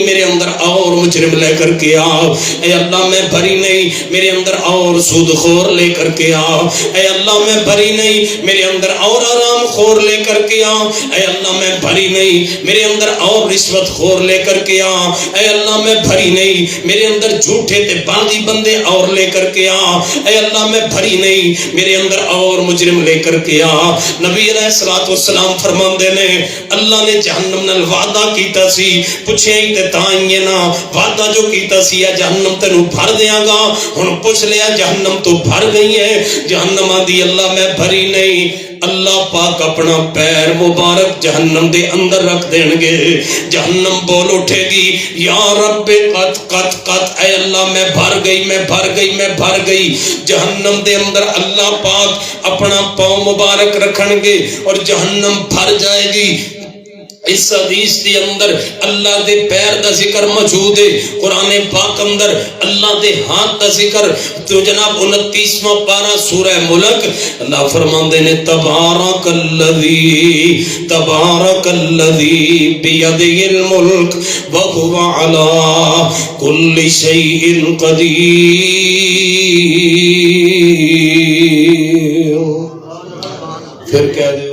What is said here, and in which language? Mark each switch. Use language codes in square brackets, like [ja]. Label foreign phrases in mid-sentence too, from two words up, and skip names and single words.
[pa] میرے اندر اور مجرم لے کر کے آ اے اللہ میں بھری نہیں میرے اندر اور سود خور لے کر کے آ اے اللہ میں بھری نہیں میرے اندر اور آرام خور لے کر کے آ اے اللہ میں بھری نہیں میرے اندر اور رشوت خور لے کر کے آ اے اللہ میں بھری نہیں میرے اندر جھوٹے تے باندی بندے اور لے کر کے آ اے اللہ میں بھری نہیں میرے اندر اور مجرم لے کر کے آ نبی [ar] علیہ الصلوۃ والسلام [pa] فرماندے نے اللہ نے جہنم نال وعدہ کیتا سی پوچھے تے تائیں نا وعدہ جو کیتا سی یا جہنم تینوں بھر دیاں گا ہن پوچھ لیا جہنم تو بھر گئی ہے جہنم آندی اللہ میں بھری نہیں اللہ پاک اپنا پیر مبارک جہنم دے اندر رکھ دین گے جہنم بول اٹھے گی [ar] یا رب قط قط قط [pa] اے اللہ میں بھر گئی میں بھر گئی میں بھر گئی جہنم دے اندر اللہ پاک اپنا پاؤں مبارک رکھن گے اور جہنم بھر جائے گی اس حدیث کے اندر اللہ دے پیر دا ذکر موجود ہے قرآن پاک اندر اللہ دے ہاتھ دا ذکر تو جناب 29واں پارہ سورہ ملک اللہ فرماندے نے [ar] تبارک الذی بیدہ الملک وہو علی کل شیء قدیر [pa] پھر کہہ دے